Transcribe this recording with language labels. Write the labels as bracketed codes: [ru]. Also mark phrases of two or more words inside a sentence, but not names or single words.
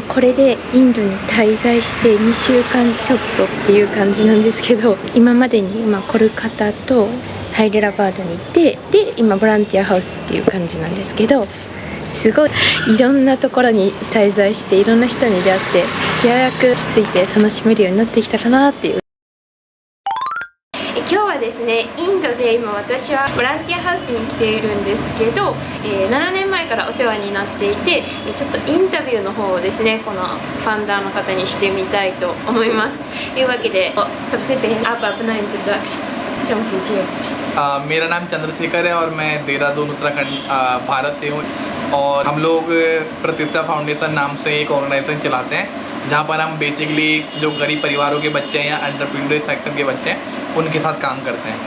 [ja] これでインドに滞在して2週間ちょっとっていう感じなんですけど、今までにコルカタとハイデラバードに行って、で、今ボランティアハウスっていう感じなんですけど、すごいいろんなところに滞在していろんな人に出会って、ようやく落ち着いて楽しめるようになってきたかなっていう。今日はですね、インドで今私はボランティアハウスに来ているんですけど、7年前からお世話になっていて、ちょっとインタビューの方をですね、このファウンダーの方にしてみたいと思います。というわけで、 [hi] सबसे पहले आप अपना इंट्रोडक्शन कीजिए। मेरा नाम चंद्रशेखर है और मैं देहरादून उत्तराखंड भारत से हूँ। और हम लोग प्रतिष्ठा फाउंडेशन नाम से एक ऑर्गेनाइजेशन चलाते हैं, जहाँ पर हम बेसिकली जो गरीब परिवारों के बच्चे हैं या [en] entrepreneur section [hi] के बच्चे हैं उनके साथ काम करते हैं।